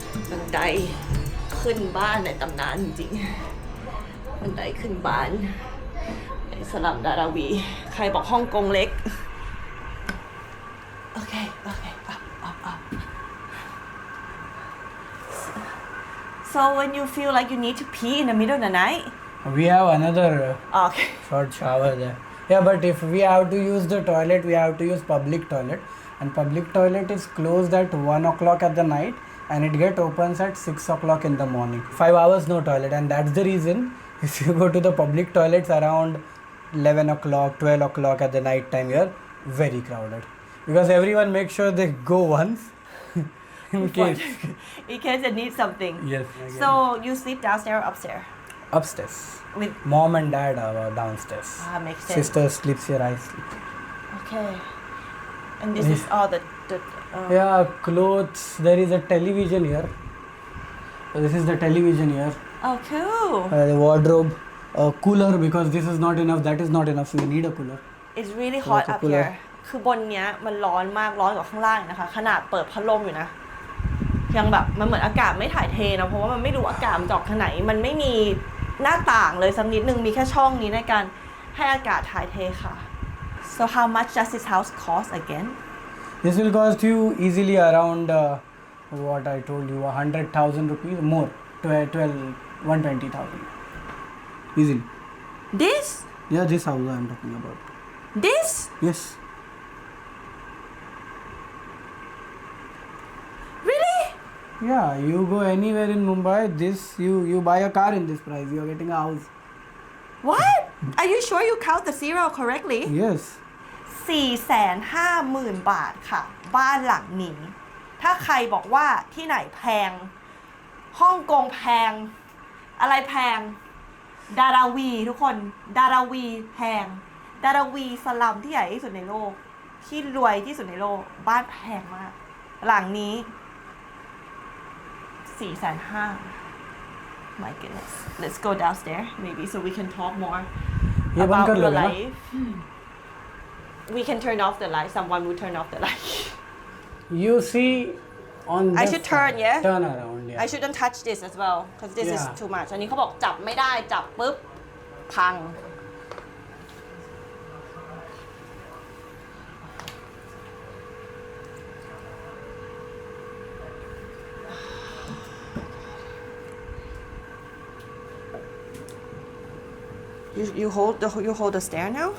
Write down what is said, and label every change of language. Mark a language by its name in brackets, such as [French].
[Thai] บันไดขึ้นบ้านในตำนานจริงๆบันไดขึ้นบ้านในสลัมดาราวีใครบอกฮ่องกงเล็กโอเค [English] up so when you feel like you need to pee in the middle of the night We have another okay short shower there. Yeah, but if we have to use the toilet, we have to use public toilet. And public toilet is closed at 1 o'clock at the night and it get opens at 6 o'clock in the morning. 5 hours no toilet, and that's the reason if you go to the public toilets around 11 o'clock, 12 o'clock at the night time here, very crowded. Because everyone makes sure they go once in case. in case they need something Yes. so you sleep downstairs or upstairs Upstairs. with Mom and dad are downstairs. makes sense Sister sleeps here, I sleep. okay and this is all the Yeah, clothes. There is a television here. So this is the television here. oh cool The wardrobe, cooler because this is not enough. That is not enough. We need a cooler. it's really hot up cooler. [Thai] here คือบนเนี้ยมันร้อนมากร้อนกว่าข้างล่างนะคะขนาดเปิดพัดลมอยู่นะยังแบบมันเหมือนอากาศไม่ถ่ายเทนะเพราะว่ามันไม่รู้อากาศมันจะออกทางไหนมันไม่มีหน้าต่างเลยสักนิดนึงมีแค่ช่องนี้ในการให้อากาศถ่ายเทค่ะ [English] so how much does this house cost again This will cost you easily around what I told you, 100,000 rupees more, 120,000. Easily. this Yeah, this house I am talking about. this Yes. really Yeah, you go anywhere in Mumbai. This you buy a car in this price. You are getting a house. what are you sure you count the zero correctly Yes. [Thai] 450,000 บาทค่ะบ้านหลังนี้ถ้าใครบอกว่าที่ไหนแพงฮ่องกงแพงอะไรแพงดาราวีทุกคนดาราวีแพงดาราวีสลัมที่ใหญ่ที่สุดในโลกที่รวยที่สุดในโลกบ้านแพงมากหลังนี้ 450,000 [English] my goodness let's go downstairs maybe so we can talk more [Hindi] ये बंद [English] about [Hindi] कर [English] your [Hindi] लोगे ना? [English] life we can turn off the light someone will turn off the light You see on I this should turn, side. yeah? Turn around, yeah. I shouldn't touch this as well because this is Yeah. too much [Thai] อันนี้เขาบอกจับไม่ได้จับปุ๊บพัง [English] You hold the stair now